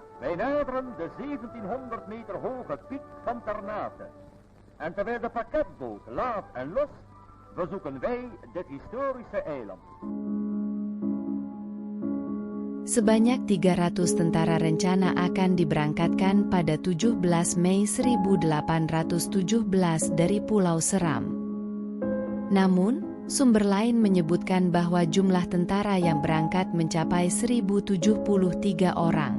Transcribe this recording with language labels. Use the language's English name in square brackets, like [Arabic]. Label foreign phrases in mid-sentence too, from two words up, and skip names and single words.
[Dutch] Wij naderen de 1700 meter hoge piek van Ternate. En terwijl de pakketboot laat en los, bezoeken wij dit historische eiland. [Indonesian] Sebanyak 300 tentara rencana akan diberangkatkan pada 17 Mei 1817 dari Pulau Seram. Namun, sumber lain menyebutkan bahwa jumlah tentara yang berangkat mencapai 1073 orang.